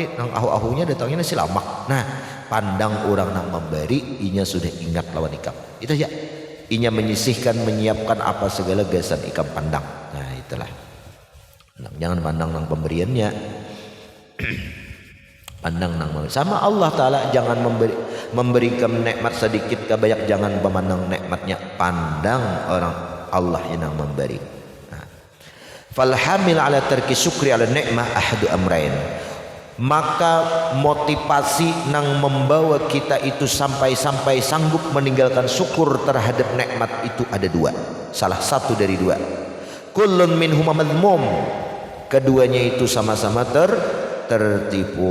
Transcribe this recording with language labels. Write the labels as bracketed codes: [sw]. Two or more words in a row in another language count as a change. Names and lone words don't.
[bjn] Nang ahu-ahunya datangnya nasi lamak. Nah, pandang orang nang memberi, inya sudah ingat lawan ikam. Itu aja. Inya menyisihkan, menyiapkan apa segala gasan ikam pandang. Nah itulah. Nah, jangan pandang nang pemberiannya. Pandang nang memberi. [id] Sama Allah Ta'ala, jangan memberikan nikmat sedikit ke banyak, jangan memandang nikmatnya, pandang orang Allah yang memberi. [ar] Nah. فالحامل على ترك الشكر على النعمة أحد أمرين. [bjn] Maka motivasi nang membawa kita itu sampai sanggup meninggalkan syukur terhadap nikmat itu ada dua. [id] Salah satu dari dua. [ar] كل منهما مذموم. [id] Keduanya itu sama-sama tertipu.